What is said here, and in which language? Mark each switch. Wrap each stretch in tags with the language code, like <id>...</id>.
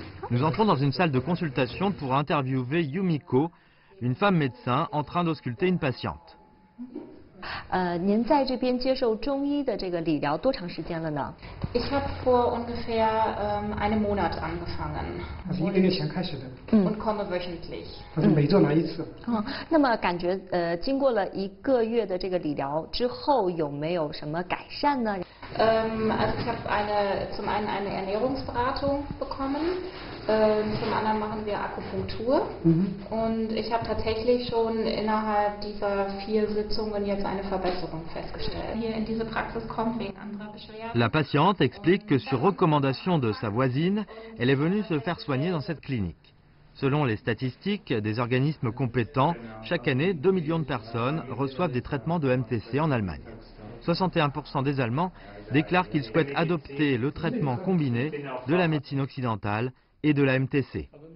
<fr>Nous entrons dans une salle de consultation pour interviewer Yumiko, une femme médecin en train d'ausculter une patiente.</fr> <zh>您在这边接受中医的这个理疗多长时间了呢？</zh> <de>Ich habe vor ungefähr einem Monat angefangen.</de> <zh>1个月前开始的。</zh> <de>Und komme wöchentlich.</de> <zh>他是每周来1次。那么感觉经过了1个月的这个理疗之后，有没有什么改善呢？</zh> <de>Also ich habe zum einen eine Ernährungsberatung bekommen. Zum anderen machen wir Akupunktur und ich habe tatsächlich schon innerhalb dieser 4 Sitzungen jetzt eine Verbesserung festgestellt. Hier in diese Praxis kommt wegen anderer Beschwerden.</de> <fr>La patiente explique que sur recommandation de sa voisine, elle est venue se faire soigner dans cette clinique. Selon les statistiques des organismes compétents, chaque année, 2 millions de personnes reçoivent des traitements de MTC en Allemagne. 61% des Allemands déclarent qu'ils souhaitent adopter le traitement combiné de la médecine occidentale et de la MTC.</fr>